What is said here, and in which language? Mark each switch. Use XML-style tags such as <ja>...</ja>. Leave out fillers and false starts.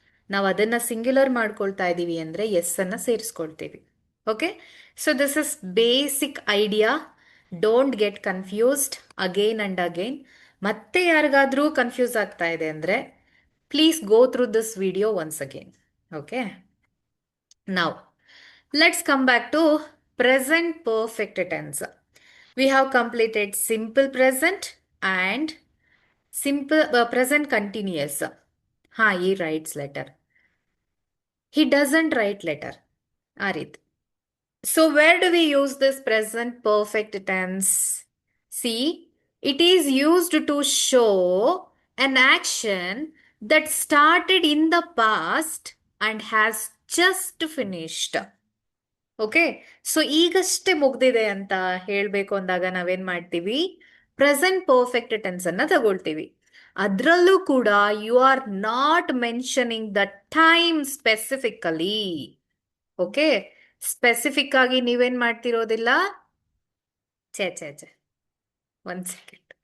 <kn>ನಾವು ಅದನ್ನ ಸಿಂಗ್ಯುಲರ್ ಮಾಡ್ಕೊಳ್ತಾ ಇದೀವಿ ಅಂದ್ರೆ ಎಸ್ ಅನ್ನ ಸೇರಿಸ್ಕೊಳ್ತೀವಿ.</kn> <en>Okay, so this is basic idea. Don't get confused again and again.</en> <kn>ಮತ್ತೆ ಯಾರಿಗಾದ್ರೂ ಕನ್ಫ್ಯೂಸ್ ಆಗ್ತಾ ಇದೆ ಅಂದ್ರೆ</kn> <en>Please go through this video once again. Okay, now let's come back to present perfect tense. We have completed simple present and simple present continuous. Ha, he writes letter. He doesn't write letter. Arit. So where do we use this present perfect tense? See, it is used to show an action that started in the past and has just finished.</en> <kn>Okay, so ಈಗಷ್ಟೇ ಮುಗ್ದಿದೆ ಅಂತ ಹೇಳ್ಬೇಕು ಅಂದಾಗ ನಾವೇನ್ ಮಾಡ್ತೀವಿ? Present perfect tense ಅನ್ನ ತಗೊಳ್ತೀವಿ. ಅದರಲ್ಲೂ ಕೂಡ</kn> <en>You are not mentioning the time specifically.</en> <kn>Okay, specific ಆಗಿ ನೀವೇನ್ ಮಾಡ್ತಿರೋದಿಲ್ಲ. ಛೇ ಛೇ ಛೇ, ಒಂದ್ ಸೆಕೆಂಡ್.</kn>